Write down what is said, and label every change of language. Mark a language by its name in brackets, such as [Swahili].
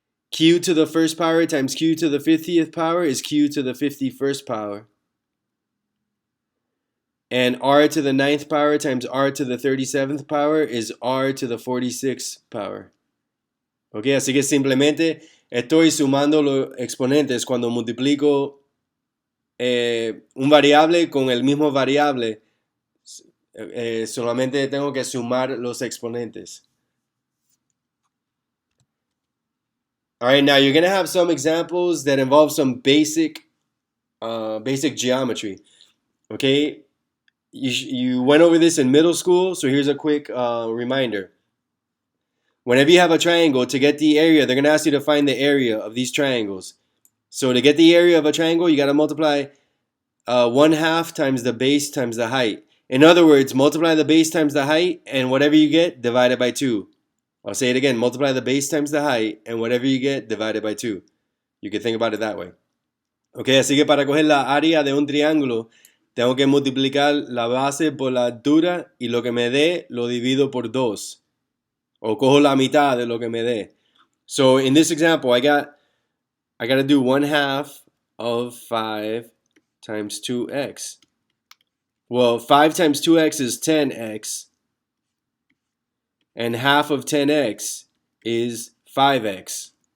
[English] Q to the 1st power times q to the 50th power is q to the 51st power. And r to the 9th power times r to the 37th power is r to the 46th power. [Spanish] Ok, así que simplemente estoy sumando los exponentes cuando multiplico un variable con el mismo variable. Solamente tengo que sumar los exponentes. [English] Alright, now you're going to have some examples that involve some basic geometry. Okay, you went over this in middle school, so here's a quick reminder. Whenever you have a triangle, to get the area, they're going to ask you to find the area of these triangles. So to get the area of a triangle, you got to multiply 1/2 times the base times the height. In other words, multiply the base times the height, and whatever you get, divide it by 2. I'll say it again. Multiply the base times the height, and whatever you get, divide it by 2. You can think about it that way. [Spanish] Okay, así que para coger la área de un triángulo, tengo que multiplicar la base por la altura y lo que me dé lo divido por 2. O cojo la mitad de lo que me dé. [English] So in this example, I got to do 1/2 of 5 times 2x. Well, 5 times 2x is 10x. And half of 10x is 5x.